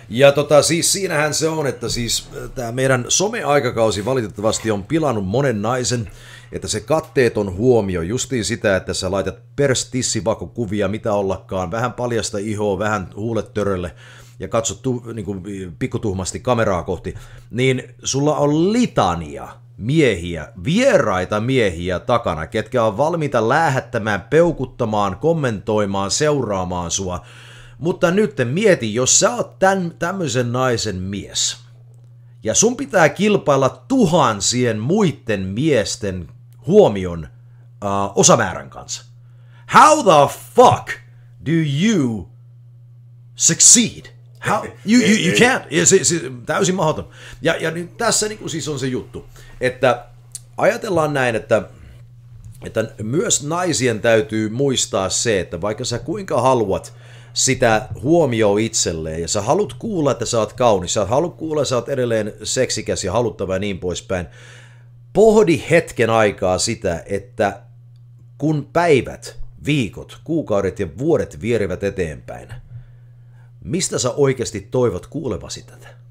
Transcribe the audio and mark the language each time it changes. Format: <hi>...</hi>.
<fi>Ja siis siinähän se on, että siis tämä meidän some-aikakausi valitettavasti on pilannut monen naisen, että se katteeton huomio, justiin sitä, että sä laitat perstissivakokuvia, mitä ollakaan, vähän paljasta ihoa, vähän huulet törölle ja katsot niin kuin pikkutuhmasti kameraa kohti, niin sulla on litania miehiä, vieraita miehiä takana, ketkä on valmiita lähettämään, peukuttamaan, kommentoimaan, seuraamaan sua. Mutta nyt mieti, jos sä oot tämmöisen naisen mies, ja sun pitää kilpailla tuhansien muiden miesten huomion osamäärän kanssa.</fi> <en>How the fuck do you succeed? How? You can't.</en> <fi>Se täysin mahdoton. Ja nyt tässä niin kuin siis on se juttu, että ajatellaan näin, että myös naisien täytyy muistaa se, että vaikka sä kuinka haluat sitä huomioon itselleen, ja sä haluat kuulla, että sä oot kaunis, sä haluat kuulla, että sä oot edelleen seksikäs ja haluttava ja niin poispäin, pohdi hetken aikaa sitä, että kun päivät, viikot, kuukaudet ja vuodet vierivät eteenpäin, mistä sä oikeasti toivot kuulevasi tätä?</fi>